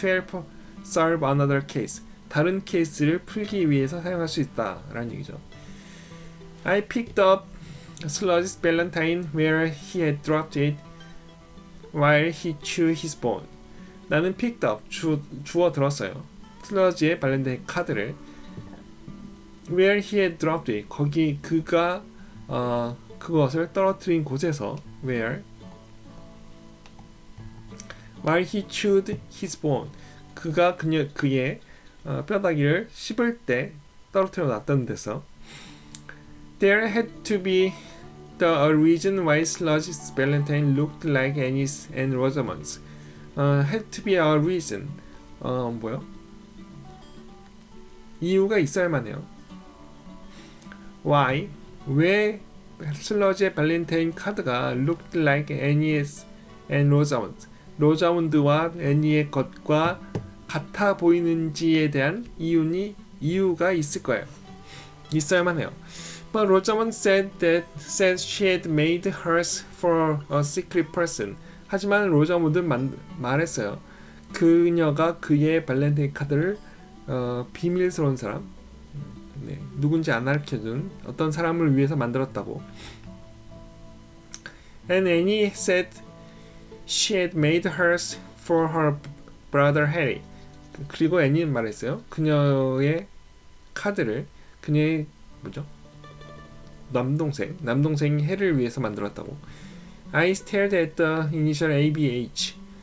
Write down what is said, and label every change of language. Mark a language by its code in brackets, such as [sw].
[en] To help solve another case. [ko] 다른 케이스를 풀기 위해서 사용할 수 있다라는 얘기죠. [en] I picked up Sludge's valentine where he had dropped it while he chewed his bone. [ko] 나는 picked up, 주워 들었어요. 슬러지의 발렌타인 카드를 [en] where he had dropped it, [ko] 거기 그가 그것을 떨어뜨린 곳에서 [en] where while he chewed his bone, [ko] 그가 그의 뼈다귀를 씹을 때 떨어뜨려 놨던 데서 [en] there had to be a reason why Sludge's valentine looked like Annie's and Rosamond's. Had to be a reason. [ko] 뭐요? 이유가 있어야만 해요. Why? 왜 슬러지의 발렌타인 카드가 [en] looked like Annie's and Rosamond, [ko] 로자문드와 애니의 것과 같아 보이는지에 대한 이유가 있을 거예요. 있어야만 해요. [en] But Rosamond said she had made hers for a secret person. [ko] 하지만 로자문드는 말했어요. 그녀가 그의 발렌타인 카드를 비밀스러운 사람, 누군지 안 알려준 어떤 사람을 위해서 만들었다고. [en] And Annie said she had made hers for her brother Harry. [ko] 그리고 애니는 말했어요. 그녀의 카드를 그녀의 남동생 해를 위해서 만들었다고. [en] I stared at the initial ABH.